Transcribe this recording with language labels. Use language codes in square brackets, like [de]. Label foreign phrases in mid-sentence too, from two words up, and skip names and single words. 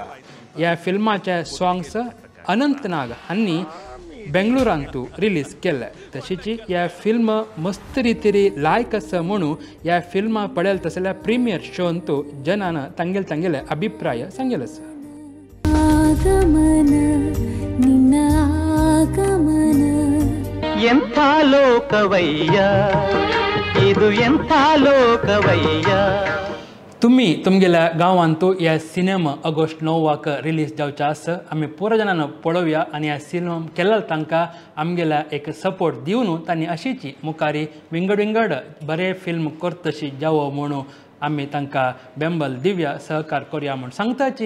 [kok] ह्या फिल्माचे सॉंग्स अनंतनाग हांणी बेंगळुरांतू रिलीज केले. तशीच ह्या फिल्म मस्त रितीरी लायक आसा म्हणून ह्या फिल्मा पळयल तसल्या प्रिमियर शोंतू जनान तांगेले अभिप्राय सांगेल आसा. [kn] ಎಂಥ ಲೋಕವಯ್ಯ ಇದು ಎಂಥ ಲೋಕವಯ್ಯ. [kok] तुम्ही तुमगेल्या गांवांतू ह्या सिनेमा ऑगस्ट 9 रिलीज जावचे आसा. आमी पुरो जाणांना पळोवया आनी ह्या सिनेमा केल्लो तांकां आमगेल्या एक सपोर्ट दिवन तांणी अशीच मुखारी विंगड बरें फिल्म करतशी जावो म्हणून आमी तांकां बेंबल दिवया, सहकार करया म्हूण सांगताची.